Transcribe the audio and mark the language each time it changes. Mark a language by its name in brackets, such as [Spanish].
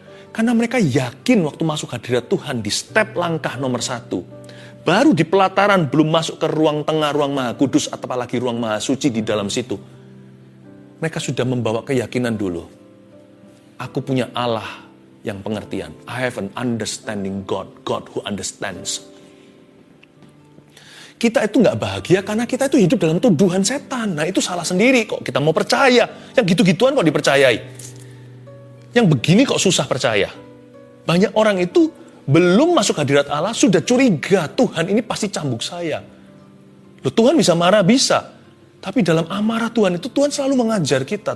[Indonesian] Karena mereka yakin waktu masuk hadirat Tuhan di step langkah nomor 1. Baru di pelataran, belum masuk ke ruang tengah, ruang maha kudus, atau apalagi ruang maha suci di dalam situ. Mereka sudah membawa keyakinan dulu. Aku punya Allah yang pengertian. [English] I have an understanding God, God who understands. [Indonesian] Kita itu nggak bahagia karena kita itu hidup dalam tuduhan setan. Nah itu salah sendiri kok kita mau percaya. Yang gitu-gituan kok dipercayai. Yang begini kok susah percaya. Banyak orang itu belum masuk hadirat Allah sudah curiga, Tuhan ini pasti cambuk saya. Loh, Tuhan bisa marah, bisa. Tapi dalam amarah Tuhan itu Tuhan selalu mengajar kita.